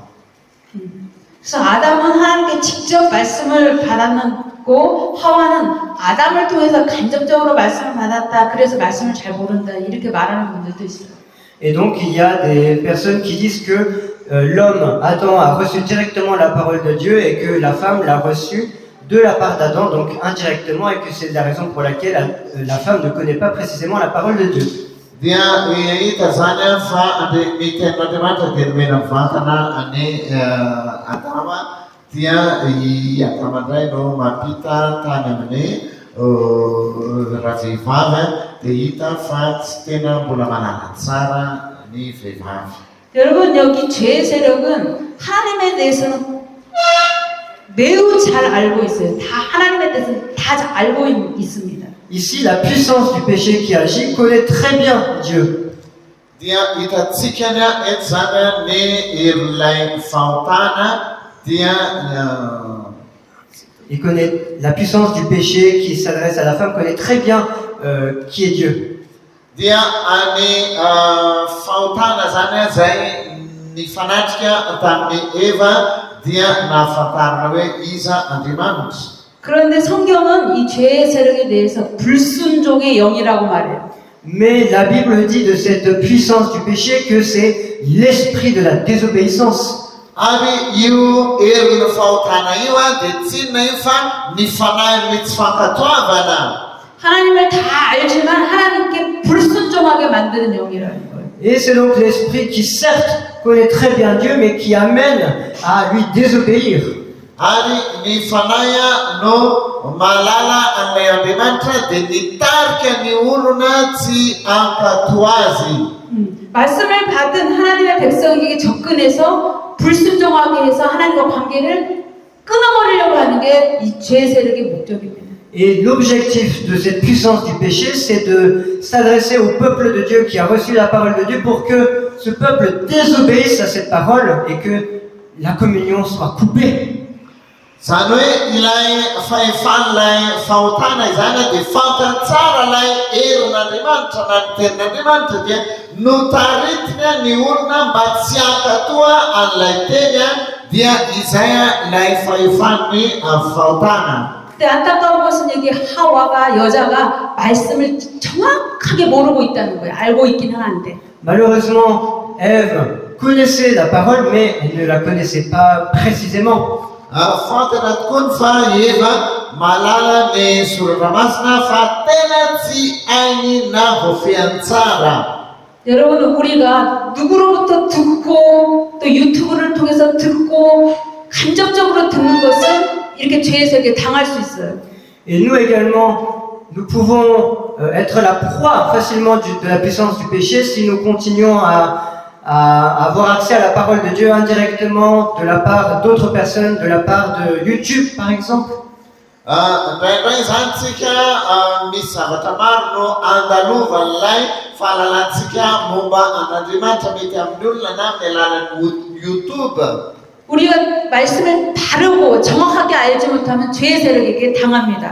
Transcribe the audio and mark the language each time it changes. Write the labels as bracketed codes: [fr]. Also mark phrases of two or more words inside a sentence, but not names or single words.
[ko] 그래서 아담은 하나님께 직접 말씀을 받았고 하와는 아담을 통해서 간접적으로 말씀을 받았다. 그래서 말씀을 잘 모른다. 이렇게 말하는 분들도 있어요. [fr] Et donc il y a des personnes qui disent que l'homme, Adam, a reçu directement la parole de Dieu et que la femme l'a reçue de la part d'Adam, donc indirectement, et que c'est la raison pour laquelle la femme ne connaît pas précisément la parole de Dieu. [mg] Dia hita zany fa ny tenin'Andriamanitra dia nomena mivantana ny Adama dia i Adama indray no mampita tany amin'ny raha vehivavy dia hita fa tsy tena mbola manana tsara ny vehivavy. [ko] 여러분 여기 죄의 세력은 하나님에 대해서는 매우 잘 알고 있어요. 다 하나님에 대해서는 다 잘 알고 있습니다. [fr] Ici, la puissance du péché qui agit connaît très bien Dieu. [mg] Dia hitantsika eto zany ny herilay fahotana dia [fr] Il connaît la puissance du péché qui s'adresse à la femme, connaît très bien qui est Dieu. [mg] dia any fahotana zany zay nifanatrika tamin'ny Eva dia nahafantarana hoe iza Andriamanitra. [ko] 그런데 성경은 이 죄의 세력에 대해서 불순종의 영이라고 말해요. [fr] Mais la Bible dit de cette puissance du péché que c'est l'esprit de la désobéissance. [mg] Ary io hery fahotana io dia tsy inona io fa ny fanahin'ny tsy fankatoavana. [ko] 하나님을 다 알지만 하나님께 불순종하게 만드는 영이라는 거예요. [fr] Et c'est donc l'esprit qui certes connaît très bien Dieu, mais qui amène à lui désobéir. [mg] Ary ny fanahy no malala an'ilay Andriamanitra dia nitarika ny olona tsy ankato azy. [ko] 말씀을 받은 하나님의 백성에게 접근해서 불순종하게 해서 하나님과 관계를 끊어버리려고 하는 게 이 죄의 세력의 목적입니다. [fr] Et l'objectif de cette puissance du péché, c'est de s'adresser au peuple de Dieu qui a reçu la parole de Dieu pour que ce peuple désobéisse à cette parole et que la communion soit coupée. [mg] Zany hoe ilay fahefan'ilay fahotana izany dia fantatsara ilay herin'Andriamanitra na ny tenin'Andriamanitra dia notaritina ny olona mba tsy hankatoa an'ilay teny dia izay ilay fahefan'ny fahotana. [ko] 근데 안타까운 것은 여기 하와가 여자가 말씀을 정확하게 모르고 있다는 거예요. 알고 있긴 하는데. [fr] Malheureusement, Ève connaissait la parole, mais elle ne la connaissait pas précisément. [mg] Fantana tokoa ny fa Eva malala ny soratra masina fa tena tsy hainy na voafehany tsara. [ko] 여러분 우리가 누구로부터 듣고 또 유튜브를 통해서 듣고 간접적으로 듣는 것은 이렇게 죄의 세력에 당할 수 있어요. [fr] Et nous également, nous pouvons être la proie facilement de la puissance du péché si nous continuons à à avoir accès à la parole de Dieu indirectement de la part d'autres personnes, de la part de YouTube par exemple. [mg] Indraindray zany tsika misy zavatra maro no andalovan'ilay fahalalantsika momba an'Andriamanitra mety amin'ny olona na amin'ny alalan'ny YouTube. [ko] 우리가 말씀을 바르고 정확하게 알지 못하면 죄의 세력에게 당합니다.